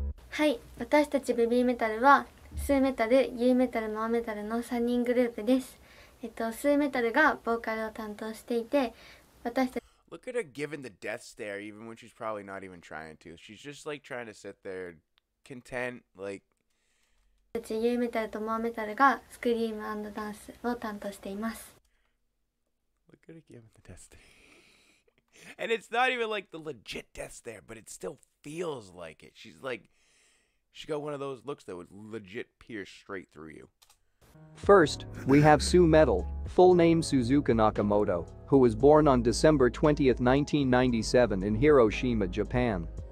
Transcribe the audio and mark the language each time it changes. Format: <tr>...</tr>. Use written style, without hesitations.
<ja>はい、私たちベビーメタルはスーメタル、ユーメタル、ノアメタルの3人グループです。スーメタルがボーカルを担当していて、私たち</ja> <en>Look at her giving the death stare even when she's probably not even trying to. She's just like trying to sit there content like</en> <ja>ユーメタルとモアメタルがスクリーム&ダンスを担当しています。</ja> <en>Look at her giving the death stare. And it's not even like the legit death stare, but it still feels like it. She's like, she got one of those looks that would legit pierce straight through you. First, we have Sue Metal, full name Suzuka Nakamoto, who was born on December 20, 1997 in Hiroshima, Japan.</en>